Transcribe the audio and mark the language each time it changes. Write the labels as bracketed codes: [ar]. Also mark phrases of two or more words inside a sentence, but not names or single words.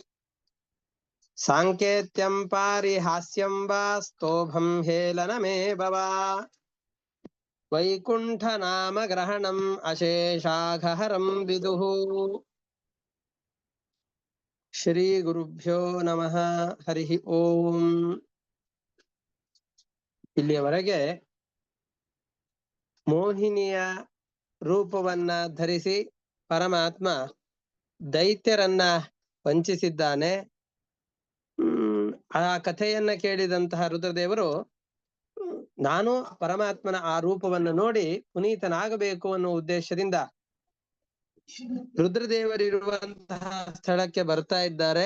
[sa] साङ्केत्यं पारिहास्यं वा स्तोभं हेलनमेव वा वैकुण्ठनामग्रहणम् अशेषाघहरं विदुः ಶ್ರೀಗುರುಭ್ಯೋ ನಮಃ ಹರಿ ಓಂ. [kn] ಇಲ್ಲಿಯವರೆಗೆ ಮೋಹಿನಿಯ ರೂಪವನ್ನ ಧರಿಸಿ ಪರಮಾತ್ಮ ದೈತ್ಯರನ್ನ ವಂಚಿಸಿದ್ದಾನೆ. ಆ ಕಥೆಯನ್ನ ಕೇಳಿದಂತಹ ರುದ್ರದೇವರು ನಾನು ಪರಮಾತ್ಮನ ಆ ರೂಪವನ್ನು ನೋಡಿ ಪುನೀತನಾಗಬೇಕು ಅನ್ನೋ ಉದ್ದೇಶದಿಂದ ರುದ್ರದೇವರಿರುವಂತಹ ಸ್ಥಳಕ್ಕೆ ಬರ್ತಾ ಇದ್ದಾರೆ.